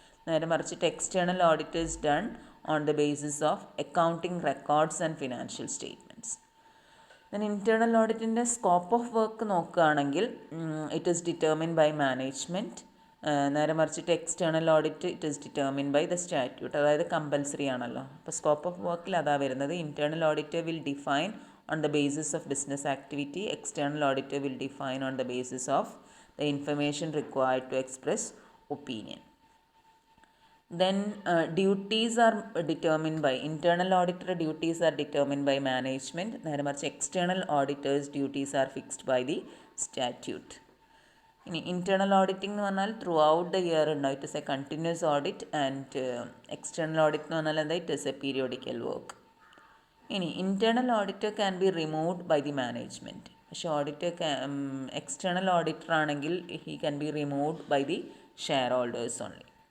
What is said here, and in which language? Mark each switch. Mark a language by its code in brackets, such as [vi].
[ml] നേരെ മറിച്ചിട്ട് [en] External audit is done on the basis of accounting records and financial statements. Then internal ഓഡിറ്റിൻ്റെ scope of work നോക്കുകയാണെങ്കിൽ it is determined by management. [ml] നേരെ മറിച്ചിട്ട് [en] external audit it is determined by the statute, [ml] അതായത് compulsory ആണല്ലോ. അപ്പോൾ scope of വർക്കിൽ അതാ വരുന്നത്. [en] Internal audit will define on the basis of business activity. External auditor will define on the basis of the information required to express opinion. Then duties are determined by internal auditor duties are determined by management. [ml] നേരെ മറിച്ച് [en] external auditors duties are fixed by the statute. ഇനി internal auditing [ml] എന്ന് പറഞ്ഞാൽ [en] Throughout the year ഉണ്ടാവും. It is a continuous audit. And external audit [ml] എന്ന് പറഞ്ഞാൽ എന്താ? [en] It is a periodical work. ഇനി internal auditor can be removed by the management. [ml] പക്ഷേ [en] Auditor external auditor ആണെങ്കിൽ he can be removed by the shareholders ഓൺലി.